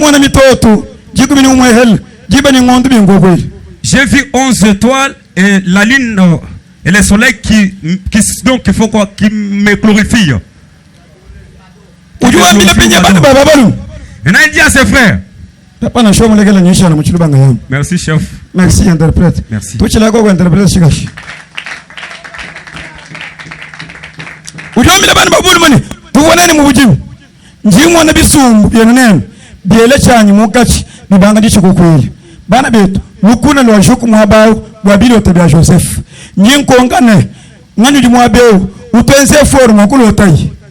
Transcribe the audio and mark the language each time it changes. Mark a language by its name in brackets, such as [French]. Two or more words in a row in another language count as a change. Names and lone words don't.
[French] J'ai vu 11 étoiles et la lune et le soleil qui me glorifient. Maintenant il dit à ses frères. Merci chef. Merci interprète. Merci. [Luba-Lulua] Bana betu lukuna lwa joku mwabao wabili otabia Joseph nyinkongane ngani di mwabeo utenze forma kulotai